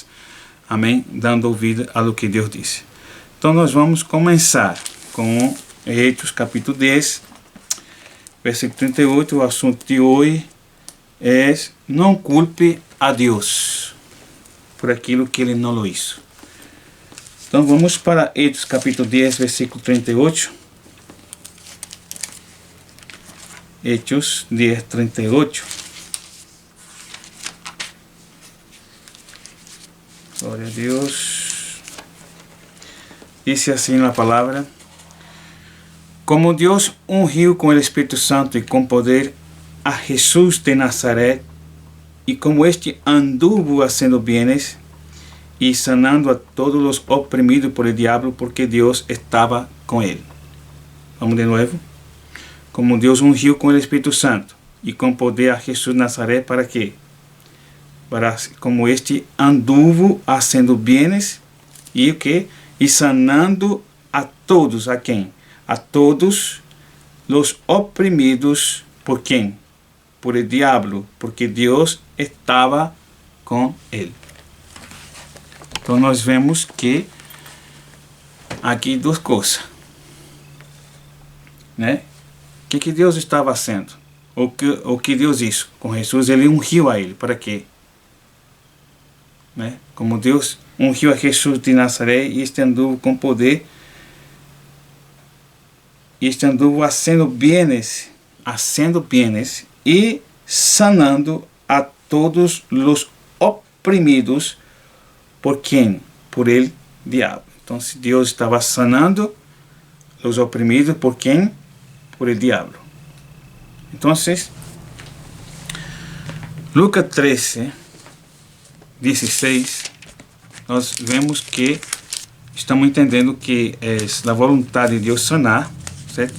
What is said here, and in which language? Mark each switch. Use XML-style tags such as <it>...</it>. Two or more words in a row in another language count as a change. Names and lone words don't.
<pt>Amém? Dando ouvido</pt> <es>a lo que</es> <pt>Deus disse. Então nós vamos começar com Hechos capítulo 10, versículo 38. O assunto de hoje é: não culpe a Deus por aquilo que ele não</pt> <es>lo hizo.</es> <pt>Então vamos para Hechos capítulo 10, versículo 38. Hechos 10, 38. Glória a Deus. Dice assim na palavra: como Deus ungiu com o Espírito Santo e com poder a Jesus de Nazaré, e como este</pt> <es>anduvo haciendo bienes</es> <pt>e sanando a todos os oprimidos</pt> <es>por el diablo,</es> <pt>porque Deus estava com ele. Vamos de novo. Como Deus ungiu com o Espírito Santo e com poder a Jesus de Nazaré, para quê? Para como este</pt> <es>anduvo haciendo bienes</es> <pt>e o quê? E sanando a todos, a quem? A todos os oprimidos por quem?</pt> <es>Por el diablo,</es> <pt>porque Deus estava com ele. Então nós vemos que aqui duas coisas, né? O que Deus estava fazendo? O que Deus hizo com Jesus? Ele ungiu a ele. Para quê? Né? Como Deus ungiu a Jesus de Nazaré, e este anduvo com poder, este</pt> <es>anduvo haciendo bienes</es> <pt>e sanando a todos os oprimidos por quem?</pt> <es>Por el diabo.</es> <pt>Então, se Deus estava sanando os oprimidos por quem?</pt> <es>Por el diabo.</es> <pt>Então, Lucas 13, 16, nós vemos que estamos entendendo que é a vontade de Deus sanar, certo?</pt>